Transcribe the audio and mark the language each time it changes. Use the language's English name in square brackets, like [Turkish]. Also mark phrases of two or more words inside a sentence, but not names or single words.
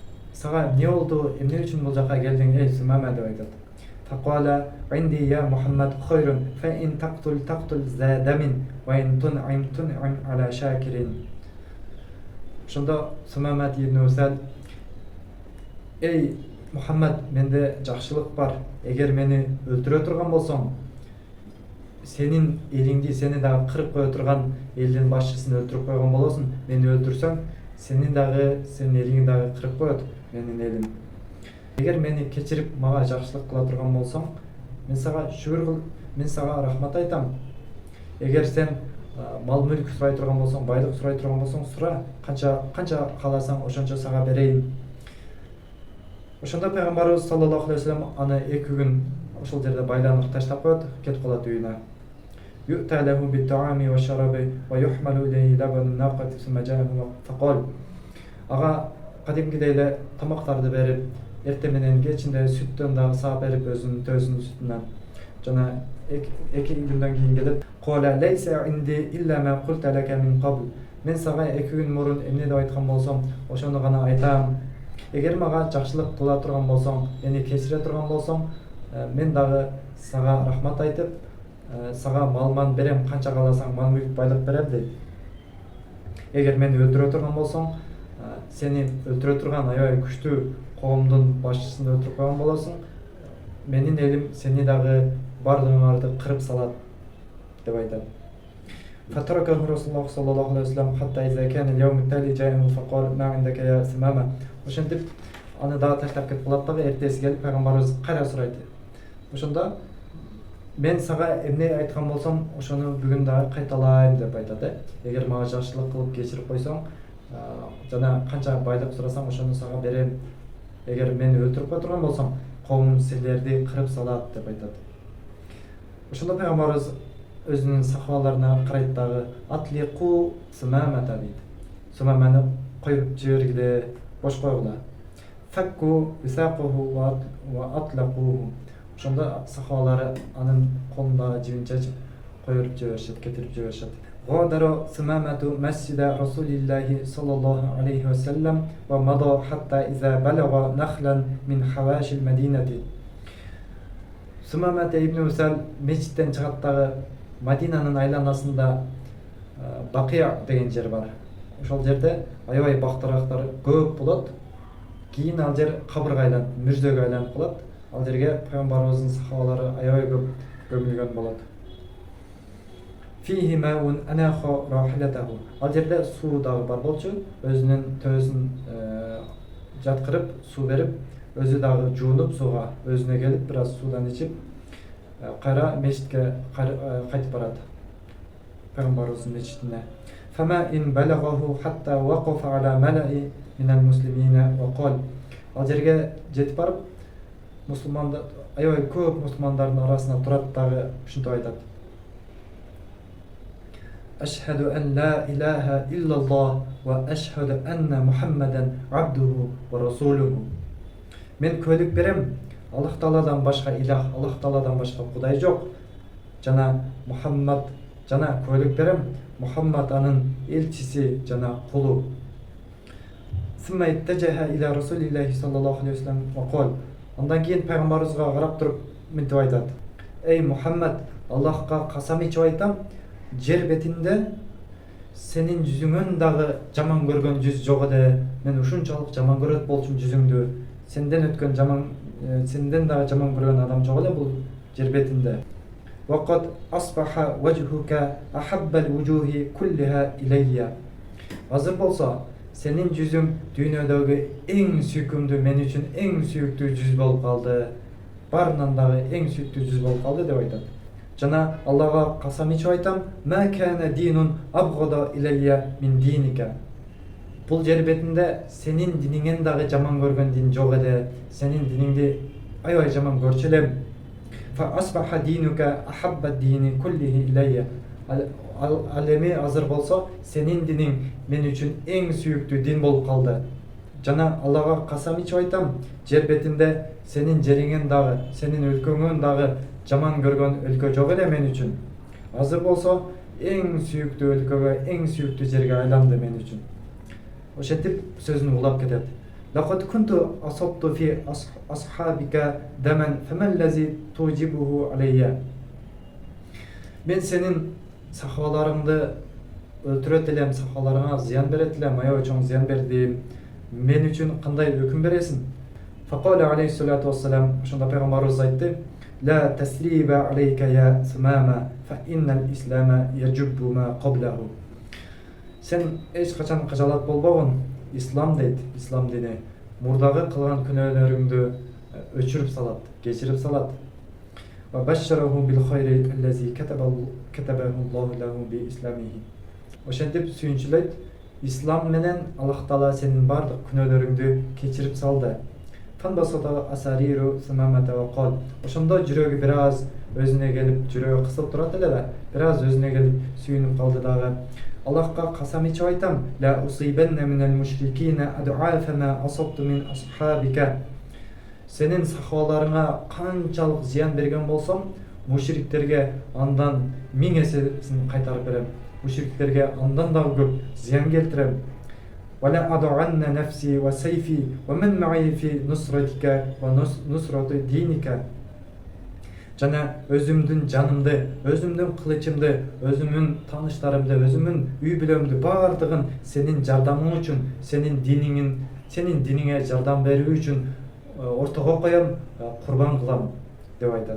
[Kyrgyz] Сага эмне болду, эмне үчүн бул жака келдиң, эй Сумама деп айтат. [Arabic] فقال عندي يا محمد خير فإن تقتل ذا دم وإن تنعم على شاكر. [Kyrgyz] Ошондо Сумамат ибн Усал: ey Muhammad, менде жакшылык бар. Эгер мени өлтүрө турган болсоң, сенин элиңди, сени дагы кырып кое турган элдин башчысын өлтүрүп койгон болосуң. Мени өлтүрсөң, сенин элиңди дагы кырып коет, менин элим. Эгер мени кечирип мага жакшылык кыла турган болсоң, мен сага шүгүр кыл, мен сага рахмат айтам. Эгер сен мал мүлк сурай турган болсоң, байлык сурай турган болсоң, сура, канча кааласаң ошончо сага берейин. Ошондо пайгамбарыбыз [Arabic] صلى الله عليه وسلم [Kyrgyz] аны 2 күн ошол жерде байланып таштап коет, кетип калат үйүнө. [Arabic] يؤتى له بالطعام والشراب ويحمل إليه لبن ناقته ثم جاءه فقال. [Kyrgyz] Ага кадимкидей эле тамактарды берип, эртең менен кечинде сүттөн дагы саап берип, өзүнүн төсүнүн сүтүнөн. Жана 2 күндөн кийин келип, [Arabic] "قال ليس عندي إلا ما قلت لك من قبل." [Kyrgyz] Мен сага 2 күн мурун эмне деп айткан болсом, ошону гана айтам. Эгер мага жакшылык кыла турган болсоң, мени кечире турган болсоң, мен дагы сага рахмат айтып, сага мал берем, канча кааласаң мал мүлк байлык берем дейт. Эгер мени өлтүрө турган болсоң, сени өлтүрө турган аябай күчтүү коомдун башчысын өлтүрүп койгон болосуң. Менин элим сени дагы бардыгыңарды кырып салат деп айтат. [Arabic] فتركه رسول الله صلى الله عليه وسلم حتى إذا كان اليوم التالي جاءه فقال ما عندك يا ثمامة. [Kyrgyz] Ошентип аны дагы таштап кетип калат дагы, эртеси келип пайгамбарыбыз кайра сурайт. Ошондо мен сага эмне айткан болсом, ошону бүгүн дагы кайталайм деп айтат. Эгер мага жакшылык кылып кечирип койсоң, жана канча байлык сурасаң ошону сага берем. Эгер мени өлтүрүп кое турган болсоң, коомум силерди кырып салат деп айтат. Ошондо пайгамбарыбыз өзүнүн сахабаларына карайт дагы: [Arabic] "أطلقوا ثمامة" [Kyrgyz] дейт. Сумаманы коюп жибергиле, бош койгула. [Arabic] "فكوا وثاقه وأطلقوه." [Kyrgyz] Ошондо сахабалары анын колундагы жибин чечип коюп жиберишет, кетирип жиберишет. [Arabic] "غادر ثمامة مسجد رسول الله صلى الله عليه وسلم ومضى حتى إذا بلغ نخلا من حواشي المدينة." [Kyrgyz] Сумамат ибн Усал мечиттен чыгат дагы Мадинанын айланасында Бакия деген жер бар. Ошол жерде аябай бактарактар көп болот. Кийин ал жер кабырга айланып, мүрзөгө айланып калат. Ал жерге пайгамбарыбыздын сахабалары аябай көп көмүлгөн болот. [Arabic] "فيه ماء أناخ راحلته." [Kyrgyz] Ал жерде суу дагы бар болчу. Өзүнүн төсүн жаткырып, суу берип, өзү дагы жуунуп сууга, өзүнө келип бир аз суудан ичип, кайра мечитке кайтып барат. Пайгамбарыбыздын мечитине. [Arabic] "فما إن بلغه حتى وقف على ملإ من المسلمين وقال." [Kyrgyz] Ал жерге жетип барып, мусулмандар, аябай көп мусулмандардын арасына турат дагы ушинтип айтат: [Arabic] "أشهد أن لا إله إلا الله وأشهد أن محمدا عبده ورسوله." [Kyrgyz] Мен куәлик берем, Аллах Тааладан башка илах, Аллах Тааладан башка Кудай жок. Жана Мухаммад, жана куәлик берем, Мухаммад анын элчиси жана кулу. [Arabic] "ثم اتجه إلى رسول الله صلى الله عليه وسلم وقال." [Kyrgyz] Андан кийин пайгамбарыбызга карап туруп мынтип айтат: "Эй Мухаммад, Аллахка касам ичип айтам, жер бетинде сенин жүзүңөн дагы жаман көргөн жүз жок эде. Мен ушунчалык жаман көрөт болчумун жүзүңдү. Сенден дагы жаман көргөн адам жок эле бул жер бетинде. [Arabic] وقد أصبح وجهك أحب الوجوه كلها إلي." [Kyrgyz] Азыр болсо сенин жүзүң дүйнөдөгү эң сүйкүмдүү, мен үчүн эң сүйүктүү жүз болуп калды. Барынан дагы эң сүйүктүү жүз болуп калды деп айтат. Жана Аллага касам ичип айтам, [Arabic] "ما كان دين أبغض إلي من دينك." [Kyrgyz] Бул жер бетинде сенин диниңен дагы жаман көргөн дин жок эле. Сенин диниңди аябай жаман көрчү элем. [Arabic] "فأصبح دينك أحب دين كله إلي." [Kyrgyz] Ал эми азыр болсо сенин диниң мен үчүн эң сүйүктүү дин болуп калды. Жана Аллага касам ичип айтам, жер бетинде сенин жериңен дагы, сенин өлкөңөн дагы жаман көргөн өлкө жок эле мен үчүн. Азыр болсо эң сүйүктүү өлкөгө, эң сүйүктүү жерге айланды мен үчүн. Ошентип сөзүн улап кетет. [Arabic] "لقد كنت أصبت في أصحابك دما فما الذي توجبه علي." [Kyrgyz] Мен сенин сахабаларыңды өлтүрөт элем, сахаларыңа зыян берет элем, аябай чоң зыян бердим. Мен үчүн кандай өкүм бересиң? [Arabic] فقال عليه الصلاة والسلام, [Kyrgyz] ошондо пайгамбарыбыз айтты: [Arabic] "لا تثريب عليك يا ثمامة فإن الإسلام يجب ما قبله." [Kyrgyz] Сен эч качан кажалат болбогун. Ислам дейт, ислам дини мурдагы кылган күнөөлөрүңдү өчүрүп салат, кечирип салат. [Arabic] وبشره بالخير الذي كتبه الله له بإسلامه. [Kyrgyz] Ошентип сүйүнчүлөйт, ислам менен Аллах Таала сенин бардык күнөөлөрүңдү кечирип салды. [Arabic] فانبسطت أسارير ثمامة وقال. [Kyrgyz] Ошондо жүрөгү бир аз өзүнө келип, жүрөгү кысылып турат эле да, бир аз өзүнө келип сүйүнүп калды дагы. Аллахка касам ичип айтам: [Arabic] "لأصيبن من المشركين أضعاف ما أصبت من أصحابك." [Kyrgyz] Сенин сахабаларыңа канчалык зыян берген болсом, мушриктерге андан 1000 эсесин кайтарып берем. Мушриктерге андан дагы көп зыян келтирем. [Arabic] "ولأدعن نفسي وسيفي ومن معي في نصرتك ونصرة دينك." [Kyrgyz] Жана өзүмдүн жанымды, өзүмдүн кылычымды, өзүмдүн тааныштарымды, өзүмдүн үй бүлөмдү бардыгын сенин жардамың үчүн, сенин диниңе жардам берүү үчүн ортого коем, курбан кылам деп айтат.